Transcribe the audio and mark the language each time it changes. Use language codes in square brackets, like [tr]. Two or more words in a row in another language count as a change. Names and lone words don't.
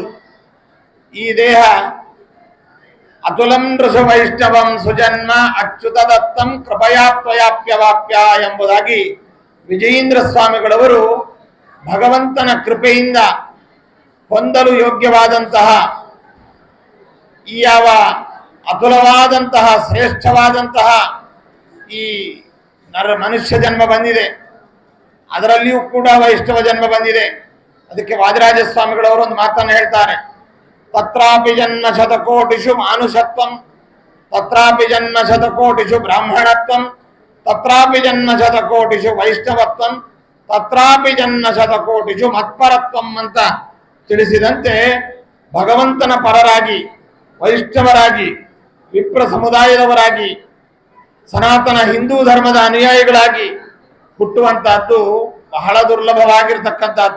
[kn] ಈ [sa] ದೇಹ ಅತುಲಂ ನೃಷ ವೈಷ್ಣವಂ ಸುಜನ್ಮ ಅಚ್ಯುತ ದತ್ತಂ ಕೃಪಯಾ ತ್ವಯಾಪ್ಯವಾಪ್ಯ [kn] ಎಂಬುದಾಗಿ ವಿಜಯೇಂದ್ರ ಸ್ವಾಮಿಗಳವರು ಭಗವಂತನ ಕೃಪೆಯಿಂದ ಹೊಂದಲು ಯೋಗ್ಯವಾದಂತಹ ಈ ಯಾವ ಅತುಲವಾದಂತಹ ಶ್ರೇಷ್ಠವಾದಂತಹ ಈ ಮನುಷ್ಯ ಜನ್ಮ ಬಂದಿದೆ, ಅದರಲ್ಲಿಯೂ ಕೂಡ ವೈಷ್ಣವ ಜನ್ಮ ಬಂದಿದೆ. ಅದಕ್ಕೆ ವಾದಿರಾಜ ಸ್ವಾಮಿಗಳವರು ಒಂದು ಮಾತನ್ನು ಹೇಳ್ತಾರೆ, [sa] ತತ್ರಾಪಿ ಜನ್ಮ ಶತಕೋಟಿಷು ಮಾನುಷತ್ವಂ ತತ್ರಾಪಿ ಜನ್ಮ ಶತಕೋಟಿಷು ಬ್ರಾಹ್ಮಣತ್ವಂ ತತ್ರಾಪಿ ಜನ್ಮ ಶತಕೋಟಿಷು ವೈಷ್ಣವತ್ವಂ ತತ್ರಾಪಿ ಜನ್ಮ ಶತಕೋಟಿಷು ಮತ್ಪರತ್ವಂ [kn] ಅಂತ ತಿಳಿಸಿದಂತೆ ಭಗವಂತನ ಪರರಾಗಿ, ವೈಷ್ಣವರಾಗಿ, ವಿಪ್ರ ಸಮುದಾಯದವರಾಗಿ, ಸನಾತನ ಹಿಂದೂ ಧರ್ಮದ ಅನುಯಾಯಿಗಳಾಗಿ ಹುಟ್ಟುವಂತಹದ್ದು ಬಹಳ ದುರ್ಲಭವಾಗಿರ್ತಕ್ಕಂಥದ್ದು.